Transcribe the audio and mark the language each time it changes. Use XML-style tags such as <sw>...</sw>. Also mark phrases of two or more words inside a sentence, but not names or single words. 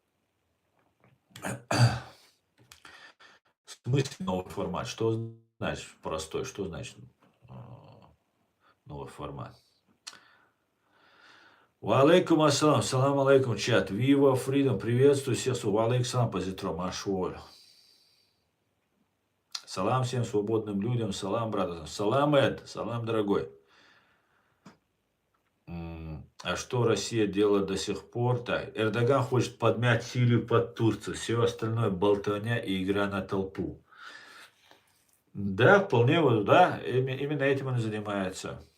<ru>В смысле новый формат? Что значит простой? Что значит новый формат?</ru> <ar>وعليكم السلام، سلام عليكم, чат. Viva Freedom, приветствую всех. وعليكم السلام, позитро, машволь.</ar> <ru>Салам всем свободным людям, салам, брат. Салам, Эд, салам, дорогой. А что Россия делает до сих пор? Так, Эрдоган хочет подмять Сирию под Турцию. Все остальное болтовня и игра на толпу. Да, вполне, да, именно этим он и занимается.</ru>